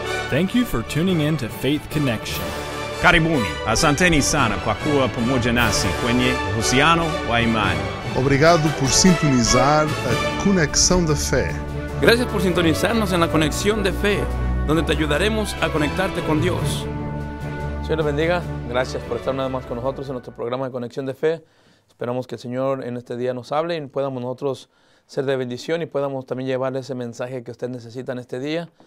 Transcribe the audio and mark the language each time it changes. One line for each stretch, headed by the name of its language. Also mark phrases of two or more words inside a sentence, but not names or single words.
English: Thank you for tuning in to Faith Connection.
Swahili: Karibuni, asanteni sana kwa kuwa pamoja nasi kwenye uhusiano wa imani.
Portuguese: Obrigado por sintonizar a Conexão da Fé.
Spanish: Gracias por sintonizarnos en la Conexión de Fe, donde te ayudaremos a conectarte con Dios. Señor le bendiga. Gracias por estar una vez más con nosotros en nuestro programa de Conexión de Fe. Esperamos que el Señor en este día nos hable y podamos nosotros ser de bendición y podamos también llevarle ese mensaje que usted necesita en este día.